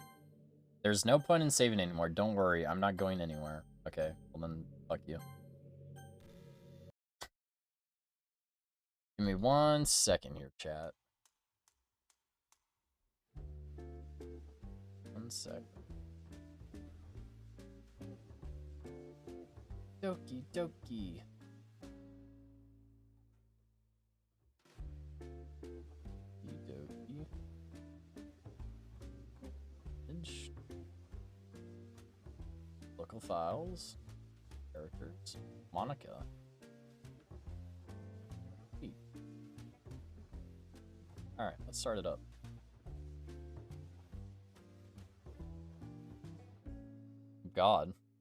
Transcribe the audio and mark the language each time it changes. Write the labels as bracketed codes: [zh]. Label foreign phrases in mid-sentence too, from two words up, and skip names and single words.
[en] There's no point in saving anymore. Don't worry, I'm not going anywhere. Okay, well then, fuck you. Give me 1 second here, chat. 1 sec. Doki Doki. Doki. Image. Local files. Characters. Monica. Alright, let's start it up. God.